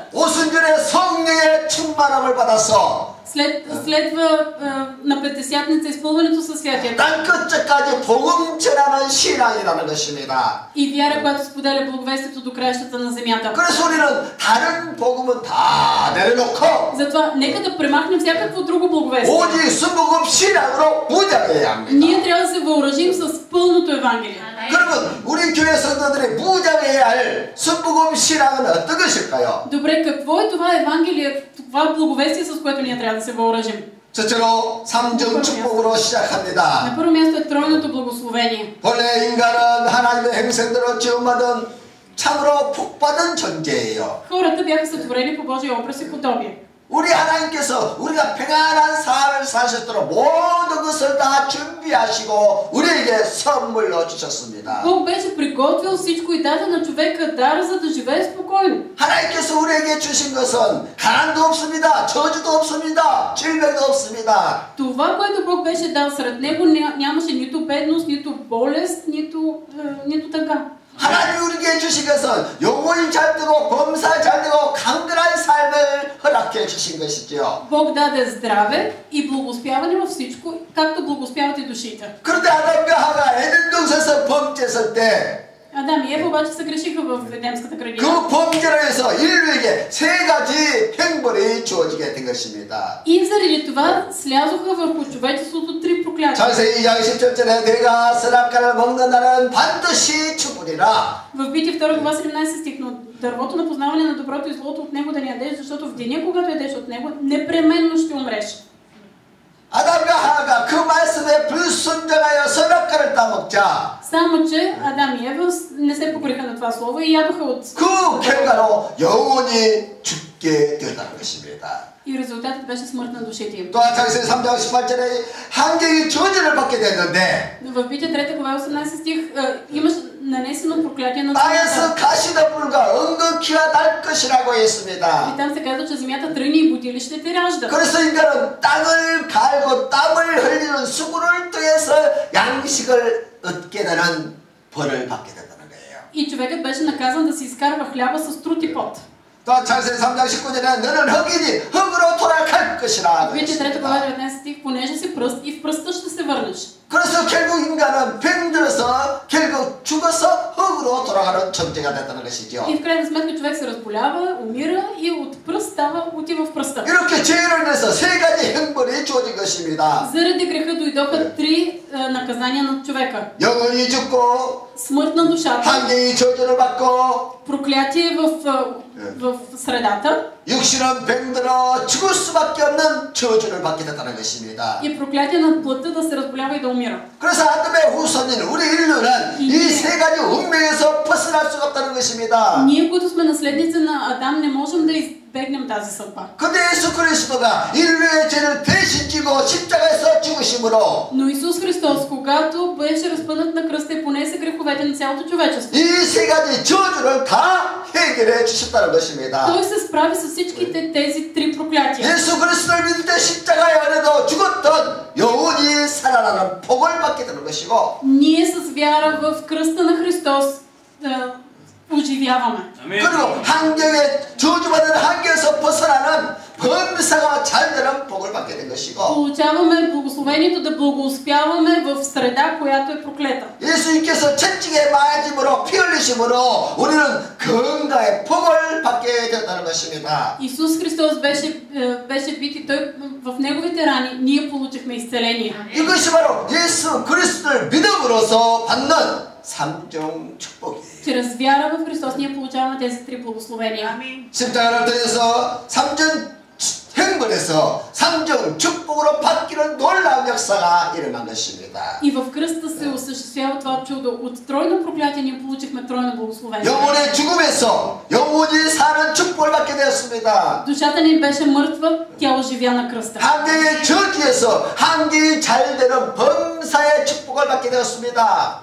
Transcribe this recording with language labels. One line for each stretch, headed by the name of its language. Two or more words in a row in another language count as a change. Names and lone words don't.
Korean: 오순절에 성령의 충만함을 받아서
Bulgarian: Следва на Петдесятница изпълването със Святия Дух.
Korean: 땅끝까지 복음 전하는 신앙이라는 것입니다.
Bulgarian: И вяра, която споделя благовестието до краищата на земята.
Korean: 그래서 우리는 다른 복음은 다 내려놓고
Bulgarian: Затова нека да премахнем всякакво друго благовестие.
Korean: 오직 순복음 신앙으로 무장해야 합니다.
Bulgarian: Ние трябва да се въоръжим с пълното Евангелие.
Korean: 그러면 우리 교회 성도들이 무장해야 할 순복음 신앙은 어떤 것일까요?
Bulgarian: Добре, какво е това Евангелие, това благовестие, с което ние трябва да се въоръжим?
Korean: 첫째로 삼중 축복으로 시작합니다.
Bulgarian: На първо място е тройното благословение.
Korean: 본래 인간은 하나님의 행생대로 지음받은 참으로 복받은 존재예요.
Bulgarian: Хората бяха сътворени по Божия образ и подобие.
Korean: 우리 하나님께서 우리가 평안한 삶을 살 수 있도록 모든 것을 다 준비하시고 우리에게 선물로 주셨습니다.
Bulgarian: Бог беше приготвил всичко и даде на човека дар, за да живее спокойно.
Korean: 하나님께서 우리에게 주신 것은 가난도 없습니다. 저주도 없습니다. 질병도 없습니다.
Bulgarian: Това, което Бог беше дал, сред него нямаше нито бедност, нито болест, нито тъга.
Korean: 하나님이 우리에게 주신 것은 영혼이 잘 되고 범사 잘 되고 강건한 삶을 허락해 주신 것이죠.
Bulgarian: Бог даде здраве и благоуспяване във всичко, както благоуспяват и душите.
Korean: 그런데 아담과 하가 에덴 동산에서 범죄했을 때
Bulgarian: Адам и Ева обаче се грешиха в Едемската градина.
Korean: 그 범죄로 해서 인류에게 세 가지 행벌이 주어지게 된 것입니다.
Bulgarian: И заради това слязоха върху човечеството три проклятия.
Korean: 창세기 2장 10절에 내가 선악과를 먹는 날은 반드시 죽으리라.
Bulgarian: В Битие 2 глава 17 стих, но дървото на познаване на доброто и злото от него да не ядеш, защото в деня, когато ядеш от него, непременно ще умреш.
Korean: 아담과 하가 그 말씀에 불순종하여 선악과를 따먹자.
Bulgarian: Само, че Адам и Ева не се покориха на това слово и ядоха от...
Korean: 그 결과로 영혼이 죽게 되었다는 것입니다.
Bulgarian: И резултатът беше смърт на душите им.
Korean: 또한 창세기 3장 18절에 한경이 저주를 받게 됐는데
Bulgarian: В Битие 3 глава 18 стих имаш нанесено проклятие на
Korean: 땅에서
Bulgarian: земята.
Korean: 가시덤불과 은근키가 날 것이라고 했습니다.
Bulgarian: И там се казва, че земята тръни и будили ще те ражда.
Korean: 그래서 인간은 땅을 갈고 땀을 흘리는 수고를 통해서 양식을 얻게 되는 벌을 받게 된다는 거예요.
Bulgarian: И човекът беше наказан да си изкарва хляба с труд и пот.
Korean: 또 창세기 3장 19절에 너는 흙이니 흙으로 돌아갈 것이라.
Bulgarian: В Битие 3 глава 19 стих, понеже си пръст и в пръста ще се върнеш.
Korean: 그래서 결국 인간은 병들어서 결국 죽어서 흙으로 돌아가는 존재가 됐다는 것이죠.
Bulgarian: И в крайна сметка човек се разболява, умира и от пръст отива в пръста.
Korean: 이렇게 죄를 인해서 세 가지 형벌이 주어진 것입니다.
Bulgarian: Заради греха дойдоха три наказания на човека.
Korean: 영혼이 죽고
Bulgarian: Смърт на душата,
Korean: 환경이 저주를 받고
Bulgarian: проклятие в средата
Korean: 육신은 병들어 죽을 수밖에 없는 저주를 받게 됐다는 것입니다.
Bulgarian: и проклятие на плътта да се разболява и да умира.
Korean: 그래서 아담의 후손인 우리 인류는 이 세 가지 운명에서 벗어날 수가 없다는 것입니다.
Bulgarian: Ние, които сме наследници на Адам, не можем да избегнем тази съдба.
Korean: 근데 예수 그리스도가 인류의 죄를 대신 지고 십자가에서 죽으심으로
Bulgarian: Но Исус Христос, когато беше разпънат на кръста и понесе греховете на цялото човечество,
Korean: 이 세 가지 저주를 다 해결해 주셨다는 것입니다.
Bulgarian: Той се справи с всичките тези три проклятия.
Korean: 예수 그리스도를 믿을 때 십자가에 안에도 죽었던 영혼이 살아나는 복을 받게 되는 것이고
Bulgarian: Ние с вяра в кръста на Христос оживяваме.
Korean: 그리고 환경에 저주받은 환경에서 벗어나는 범사가 잘 되는 복을 받게 된 것이고
Bulgarian: Получаваме благословението да благоуспяваме в среда, която е проклета.
Korean: 예수님께서 채찍에 맞음으로 피 흘리심으로 우리는 건강의 복을 받게 되었다는 것입니다.
Bulgarian: Исус Христос беше бит и той в неговите рани ние получихме изцеление.
Korean: 이것이 바로 예수 그리스도를 믿음으로써 받는 삼종 축복이에요.
Bulgarian: Чрез вяра в Христос ние получаваме тези три благословения.
Korean: 십자가를 통해서 삼종 행벌에서 삼종 축복으로 바뀌는 놀라운 역사가 일어난 것입니다.
Bulgarian: И в кръста се осъществява това чудо. От тройно проклятие ние получихме тройно благословение.
Korean: 영혼의 죽음에서 영혼이 사는 축복을 받게 되었습니다.
Bulgarian: Душата ни беше мъртва, тя оживя на кръста.
Korean: 환경의 저주에서 환경이 잘 되는 범사의 축복을 받게 되었습니다.